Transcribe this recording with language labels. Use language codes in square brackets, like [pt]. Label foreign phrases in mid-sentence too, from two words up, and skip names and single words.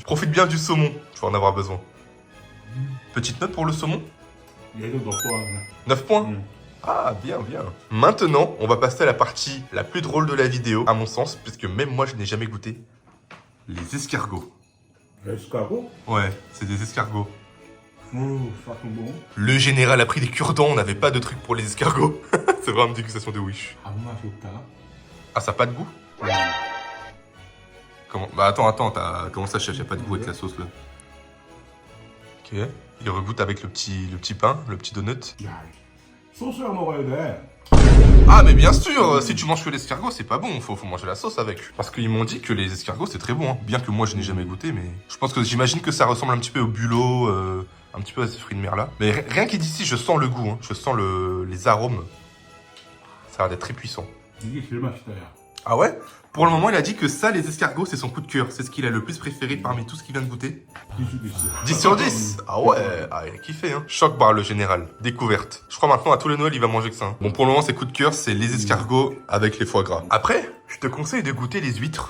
[fr] Profite bien du saumon, tu vas en avoir besoin. Petite note pour le saumon? [ko] 얘도 넣고 하네. [fr] 9 points. Ah, bien, bien. Maintenant, on va passer à la partie la plus drôle de la vidéo, à mon sens, puisque même moi je n'ai jamais goûté. Les escargots. [ko] 에스카고? [fr] Ouais, c'est des escargots. [ko] 싹은 뭐? [fr] Le général a pris des cure-dents, on n'avait pas de truc pour les escargots. C'est vraiment une dégustation de Wish. [ko] 아무 맛이 없다. [fr] Ah, ça a pas de goût? Comment? Bah attends, comment ça, chef, y a pas de goût avec la sauce là? Ok. Il regoute avec le petit pain, le petit donut. [ko] 야, 소스랑 먹어야 돼. [fr] Ah mais bien sûr, si tu manges que l'escargot, c'est pas bon, faut manger la sauce avec. Parce qu'ils m'ont dit que les escargots c'est très bon, hein. Bien que moi je n'ai jamais goûté, mais je pense que j'imagine que ça ressemble un petit peu au bulot, un petit peu à ces fruits de mer là. Mais rien qu'il d'ici, je sens le goût, hein. Je sens les arômes. Ça a l'air d'être très puissant. [ko] 이게 제일 맛있다, 야. [fr] Ah ouais? Pour le moment, il a dit que ça, les escargots, c'est son coup de cœur. C'est ce qu'il a le plus préféré parmi tout ce qu'il vient de goûter. 10 sur 10. Ah ouais, ah, il a kiffé, hein. Choc bar le général. Découverte. Je crois maintenant à tous les Noëls, il va manger que ça. Hein. Bon, pour le moment, ses coups de cœur, c'est les escargots avec les foie gras. Après, je te conseille de goûter les huîtres.